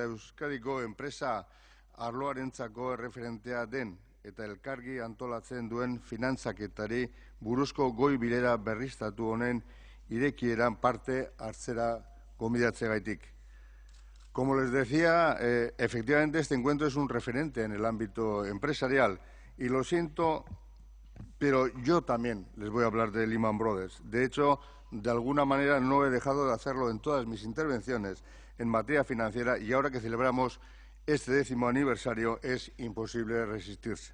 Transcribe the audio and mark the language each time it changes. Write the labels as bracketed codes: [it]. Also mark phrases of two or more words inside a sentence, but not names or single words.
[eu] Euskadiko enpresa arloarentzako erreferentea den eta elkargi antolatzen duen finantzaketari buruzko goi bilera berriztatu honen irekieran parte hartzera gonbidatzeagaitik. [es] Como les decía, efectivamente este encuentro es un referente en el ámbito empresarial y lo siento, pero yo también les voy a hablar de Lehman Brothers. De hecho, de alguna manera no he dejado de hacerlo en todas mis intervenciones en materia financiera y ahora que celebramos este 10º aniversario es imposible resistirse.